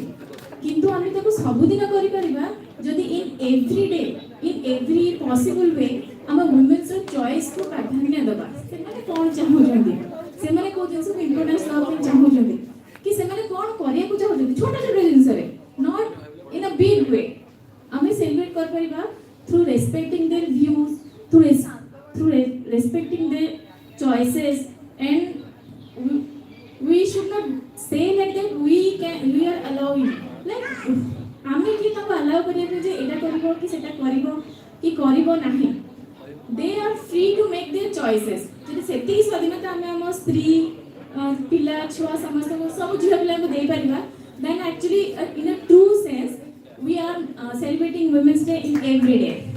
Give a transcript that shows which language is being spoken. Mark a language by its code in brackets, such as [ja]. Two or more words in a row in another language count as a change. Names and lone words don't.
[or] କିନ୍ତୁ ଆମେ ତାକୁ ସବୁଦିନ କରିପାରିବା ଯଦି [en] in every day in every possible way [or] ଆମ [en] women's choice [or] ପ୍ରାଧାନ୍ୟ ଦେବା ସେମାନେ କ'ଣ ଚାହୁଁଛନ୍ତି ସେମାନେ କେଉଁ ଜିନିଷକୁ ଇମ୍ପୋର୍ଟାନ୍ସ ଦେବା ପାଇଁ ଚାହୁଁଛନ୍ତି କି ସେମାନେ କ'ଣ କରିବାକୁ ଚାହୁଁଛନ୍ତି ଛୋଟ ଛୋଟ ଜିନିଷରେ [en] not in a big way [or] ଆମେ ସେଲିବ୍ରେଟ୍ କରିପାରିବା [en] through respecting their views, through respecting their choices, and we should not say like that we are allowing like [or] ଆମେ କି ତାଙ୍କୁ allow କରିବାକୁ ଯେ ଏଇଟା କରିବ କି ସେଟା କରିବ କି କରିବ ନାହିଁ [en] they are free to make their choices [or] ଯଦି ସେତିକି ସ୍ୱାଧୀନତା ଆମେ ଆମ ସ୍ତ୍ରୀ ପିଲା ଛୁଆ ସମସ୍ତଙ୍କୁ ସବୁ ଝିଅ ପିଲାଙ୍କୁ ଦେଇପାରିବା [en] then actually in a true sense we are celebrating Women's Day in every day.